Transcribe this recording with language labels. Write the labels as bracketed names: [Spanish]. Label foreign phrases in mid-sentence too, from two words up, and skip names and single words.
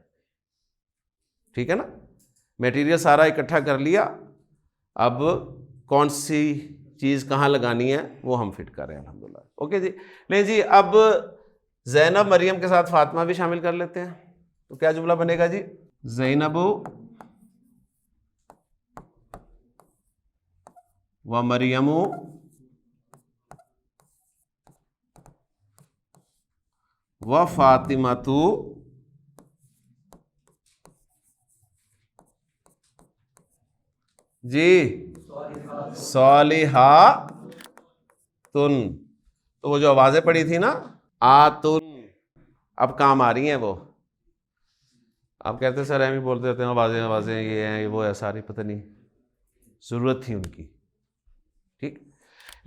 [Urdu] ٹھیک ہے نا. میٹیریل سارا اکٹھا کر لیا, اب کون سی چیز کہاں لگانی ہے وہ ہم فٹ کر رہے ہیں. الحمدللہ. اوکے جی. نہیں جی, اب زینب مریم کے ساتھ فاطمہ بھی شامل کر لیتے ہیں. تو کیا جملہ بنے گا جی؟ زینب و مریم و فاطمۃ جی صالحاتن. تو وہ جو آوازیں پڑی تھی نا, آتن, اب کام آ رہی ہیں وہ. آپ کہتے ہیں سر ہم ہی بولتے رہتے ہیں آوازیں آوازیں, یہ ہیں وہ ہے, ساری پتہ نہیں ضرورت تھی ان کی. ٹھیک.